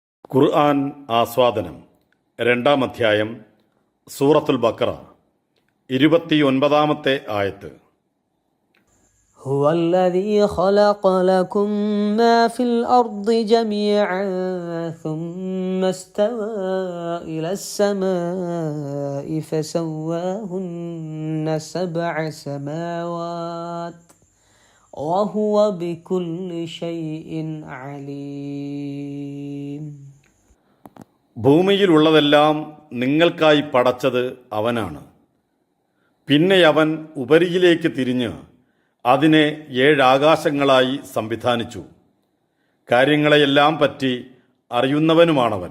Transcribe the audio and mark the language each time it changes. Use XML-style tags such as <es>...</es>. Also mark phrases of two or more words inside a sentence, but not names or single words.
<ml>ഖുർആൻ ആസ്വാദനം 2-ാം അധ്യായം സൂറത്തുൽ ബഖറ 29-ാമത്തെ ആയത്ത്.</ml> <ar>هو الذي خلق لكم ما في الأرض جميعا ثم استوى إلى السماء فسواهن 7 سماوات وهو بكل شيء عليم.</ar> <ml>ഭൂമിയിലുള്ളതെല്ലാം നിങ്ങൾക്കായി പടച്ചത് അവനാണ്. പിന്നെ അവൻ ഉപരിയിലേക്ക് തിരിഞ്ഞ് അതിനെ 7 ആകാശങ്ങളായി സംവിധാനിച്ചു. കാര്യങ്ങളെയെല്ലാം പറ്റി അറിയുന്നവനുമാണവൻ.</ml>